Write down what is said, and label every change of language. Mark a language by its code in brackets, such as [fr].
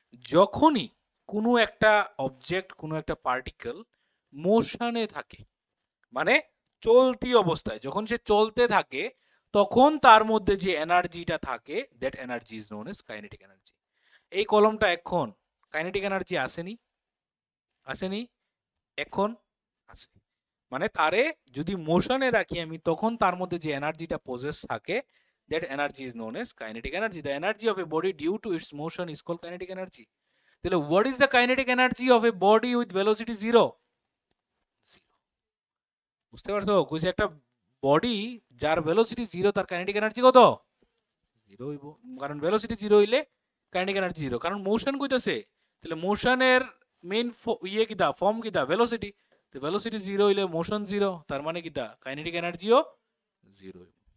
[bn] যখনই কোনো একটা অবজেক্ট, কোনো একটা পার্টিকেল মোশনে থাকে, মানে চলতি অবস্থায়, যখন সে চলতে থাকে, তখন তার মধ্যে যে এনার্জিটা থাকে, [en] That energy is known as kinetic energy. [bn] এই কলমটা এখন কাইনেটিক এনার্জি আসেনি? আসেনি? এখন আছে। মানে তারে যদি মোশনে রাখি আমি, তখন তার মধ্যে যে এনার্জিটা পজেস থাকে, [en] that energy is known as kinetic energy. The energy of a body due to its motion is called kinetic energy. তাহলে what is the kinetic energy of a body with velocity 0? [bn] বুঝতে পারছো? কইছে একটা body যার velocity 0, তার kinetic energy কত? 0 হইব। কারণ ভেলোসিটি 0 হইলে কাইনেটিক এনার্জি 0, কারণ মোশন কইতাছে। তাহলে মোশনের মেইন ইয়ে কিটা, ফর্ম কিটা? ভেলোসিটি। তো ভেলোসিটি 0 হইলে মোশন 0, তার মানে কিটা? কাইনেটিক এনার্জিও 0 হইব।